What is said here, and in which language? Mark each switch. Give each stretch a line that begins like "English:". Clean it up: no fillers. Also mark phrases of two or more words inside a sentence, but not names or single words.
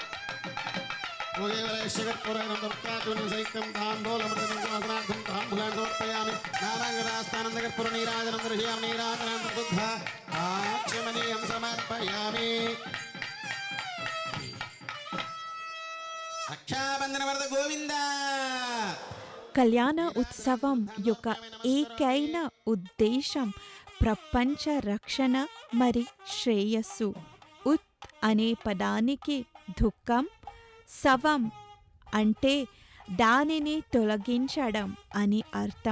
Sanskrit: सहितं ताम्बूलमृतं क्वासनार्थं ताम्बूलानि समर्पयामि नानाङ्गदास्तानन्दकर्पूरनीराजनं दर्शयामि नीराजनं प्रबुद्ध आचमनीयं समर्पयामि रक्षाबंधन वरद गोविंद
Telugu: కళ్యాణ ఉత్సవం యొక్క ఏకైన ఉద్దేశం ప్రపంచ రక్షణ మరి శ్రేయస్సు. ఉత్ అనే పదానికి దుఃఖం, సవం అంటే దానిని తొలగించడం అని అర్థం.